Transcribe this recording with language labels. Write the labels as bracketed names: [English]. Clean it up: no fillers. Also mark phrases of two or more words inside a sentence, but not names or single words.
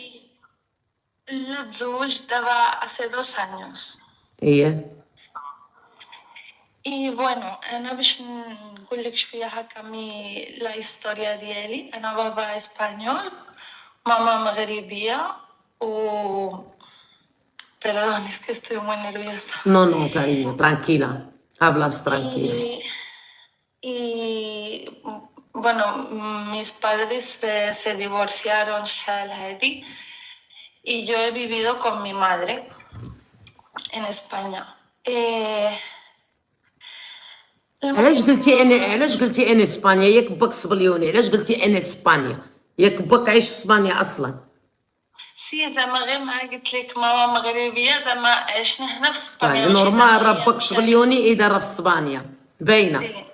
[Arabic] لا تزوج دابا سي 2 años. ايه بونو انا باش نقول لك شويه هكا [Spanish] mi la historia [Arabic] ديالي. انا بابا اسبانيول، ماما مغربيه، و [Spanish] perdón, es que estoy muy nerviosa. No, cariño, tranquila. Hablas tranquila. Y bueno, mis padres se divorciaron [Arabic] شحال هادي. [Spanish] Y yo he vivido con mi madre en España. [Arabic] علاش قلتي انا اسبانيا؟ ياك باك صبليوني، علاش قلتي انا اسبانيا؟ ياك باك عايش اسبانيا اصلا؟ سي زعما غير مع قلت لك ماما مغربيه، زعما عشنا هنا في اسبانيا. نورمال راه باك صبليوني اذا راه في اسبانيا باينه.